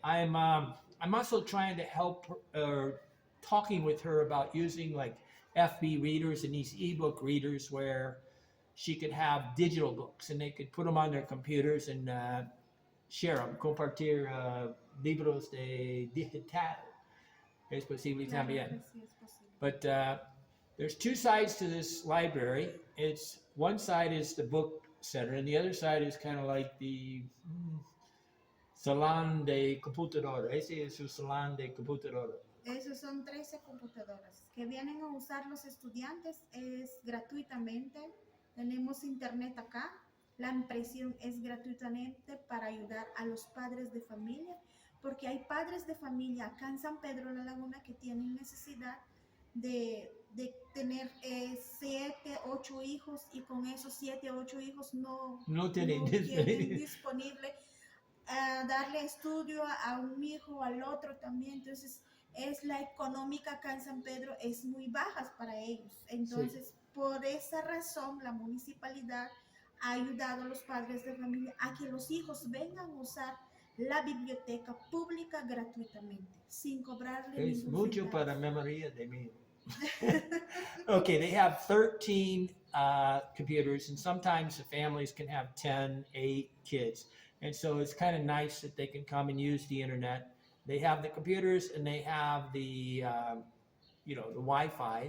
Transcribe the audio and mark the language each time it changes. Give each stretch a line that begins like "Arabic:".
English: I'm also trying to help talking with her about using like FB readers and these ebook readers where she could have digital books and they could put them on their computers and share them,
Spanish: compartir libros de digital. Es posible también.
English: But there's two sides to this library. It's one side is the book center, and the other side is kind of like the
Spanish: salón de computadora. Ese es su salón de computadora. Esos son 13 computadoras que vienen a usar los estudiantes, es gratuitamente. Tenemos internet acá. La impresión es gratuitamente para ayudar a los padres de familia, porque hay padres de familia acá en San Pedro de la Laguna que tienen necesidad de tener 7, 8 hijos, y con esos 7, 8 hijos no tienen disponible darle estudio a un hijo o al otro también. Entonces es la económica acá en San Pedro es muy baja para ellos. Entonces sí. Por esa razón la municipalidad ha ayudado a los padres de familia a que los hijos vengan a usar la biblioteca pública gratuitamente, sin cobrarle es ningún mucho centavo. para memoria de mí.
English: Okay, they have 13 computers, and sometimes the families can have 10, 8 kids. And so it's kind of nice that they can come and use the internet. They have the computers and they have the, the Wi-Fi.